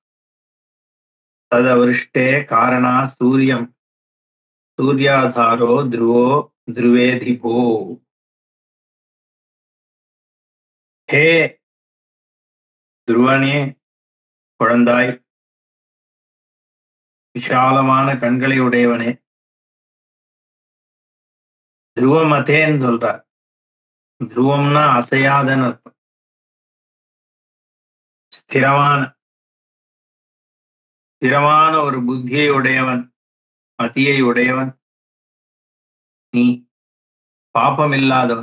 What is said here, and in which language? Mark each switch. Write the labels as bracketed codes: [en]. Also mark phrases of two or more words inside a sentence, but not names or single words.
[sa] तदवृष्टे कारणा सूर्यं सूर्याधारो ध्रुवो ध्रुवेधिपो। [ta] हे ध्रुवனே குழந்தாய், விஷாலமான கண்களை உடையவனே, ध्रुवमतेன்னு சொல்றார். ध्रुवம்னா அசையாதன்னு அர்த்தம். ஸ்திரமான ஒரு புத்தியை உடையவன், மதியை உடையவன் நீ, பாபம் இல்லாதவன்.